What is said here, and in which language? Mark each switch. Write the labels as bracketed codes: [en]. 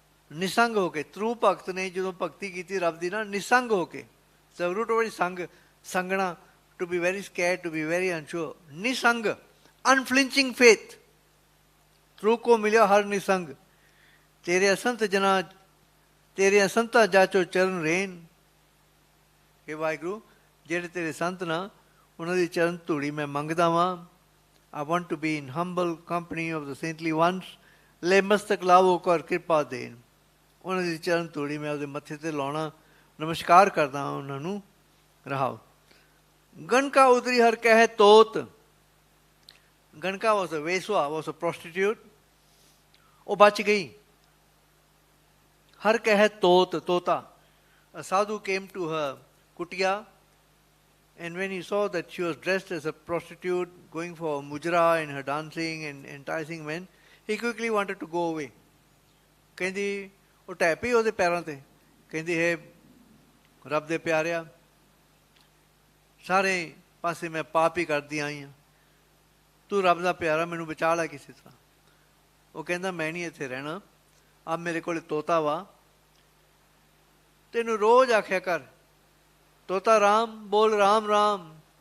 [pa] ਨਿਸੰਗ ਹੋ ਕੇ ਟਰੂ ਭਗਤ ਨੇ ਜਦੋਂ ਭਗਤੀ ਕੀਤੀ ਰੱਬ ਦੀ ਨਾ ਨਿਸੰਗ ਹੋ ਕੇ ਜ਼ਰੂਰ ਉਹ ਸੰਗ ਸੰਗਣਾ [en] to be very scared to be very unsure [pa] ਨਿਸੰਗ [en] unflinching faith [pa] true ਕੋ ਮਿਲਿਆ ਹਰ ਨਿਸੰਗ ਤੇਰੇ ਅਸੰਤ ਜਨਾ ਤੇਰੇ ਅਸੰਤਾ ਜਾਚੋ ਚਰਨ ਰੇਨ ਕਿ ਵਾਹਿਗੁਰੂ ਜਿਹੜੇ ਤੇਰੇ ਸੰਤ ਨਾ ਉਹਨਾਂ ਦੀ ਚਰਨ ਧੂੜੀ ਮੈਂ ਮੰਗਦਾ ਵਾਂ [en] I want to be in humble company of the saintly ones. [pa] ਲੈ ਮਸਤਕ ਲਾਵੋ ਕਰ ਕਿਰਪਾ ਦੇਣ। ਉਹਨਾਂ ਦੀ ਚਰਨ ਧੂੜੀ ਮੈਂ ਉਹਦੇ ਮੱਥੇ ਤੇ ਲਾਉਣਾ, ਨਮਸਕਾਰ ਕਰਦਾ ਹਾਂ ਉਹਨਾਂ ਨੂੰ। ਰਹਾਓ। ਗਣਕਾ ਉਤਰੀ ਹਰ ਕਹਿ ਤੋਤ। [en] Ganika was a ਵੇਸਵਾ, was a prostitute. [pa] ਉਹ ਬਚ ਗਈ। ਹਰ ਕਹਿ ਤੋਤ, ਤੋਤਾ। [en] A sadhu came to her kutia, and when he saw that she was dressed as a prostitute, going for mujra in her dancing and enticing men, he quickly wanted to go away. [pa] ਕਹਿੰਦੀ ਉਹ ਢਹਿ ਪਈ ਉਹਦੇ ਪੈਰਾਂ ਤੇ। ਕਹਿੰਦੀ ਹੈ ਰੱਬ ਦੇ ਪਿਆਰਿਆ, ਸਾਰੇ ਪਾਸੇ ਮੈਂ ਪਾਪ ਹੀ ਕਰਦੀ ਆਈ ਹਾਂ, ਤੂੰ ਰੱਬ ਦਾ ਪਿਆਰਾ, ਮੈਨੂੰ ਬਚਾ ਲੈ ਕਿਸੇ ਤਰ੍ਹਾਂ। ਉਹ ਕਹਿੰਦਾ ਮੈਂ ਨਹੀਂ ਇੱਥੇ ਰਹਿਣਾ, ਆ ਮੇਰੇ ਕੋਲ ਤੋਤਾ ਵਾ, ਤੈਨੂੰ ਰੋਜ਼ ਆਖਿਆ ਕਰ ਤੋਤਾ ਰਾਮ ਬੋਲ, ਰਾਮ ਰਾਮ।